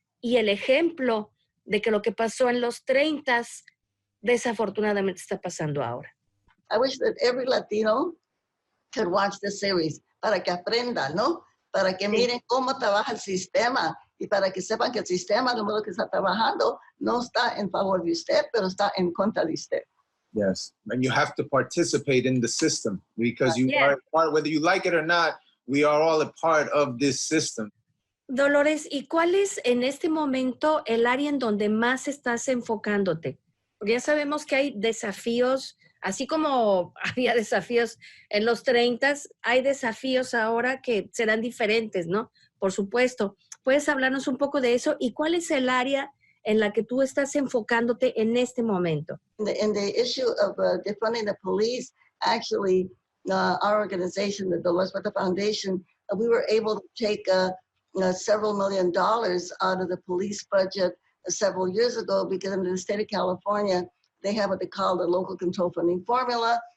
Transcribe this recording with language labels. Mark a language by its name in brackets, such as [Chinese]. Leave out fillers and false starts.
[Spanish] Y el ejemplo de que lo que pasó en los 30s desafortunadamente está pasando ahora. [English] I wish that every Latino could watch this series [Spanish] para que aprendan, ¿no? Para que miren cómo trabaja el sistema y para que sepan que el sistema, de modo que está trabajando, no está en favor de usted, pero está en contra de usted. [English] Yes, and you have to participate in the system because you are a part, whether you like it or not, we are all a part of this system. [Spanish] Dolores, ¿y cuál es en este momento el área en donde más estás enfocándote? Porque ya sabemos que hay desafíos, así como había desafíos en los 30s, hay desafíos ahora que serán diferentes, ¿no? Por supuesto. ¿Puedes hablarnos un poco de eso? ¿Y cuál es el área en la que tú estás enfocándote en este momento? [English] In the issue of defunding the police, actually, our organization, the Dolores Huerta Foundation, we were able to take several $1 million out of the police budget several years ago because in the state of California, they have what they call the local control funding formula.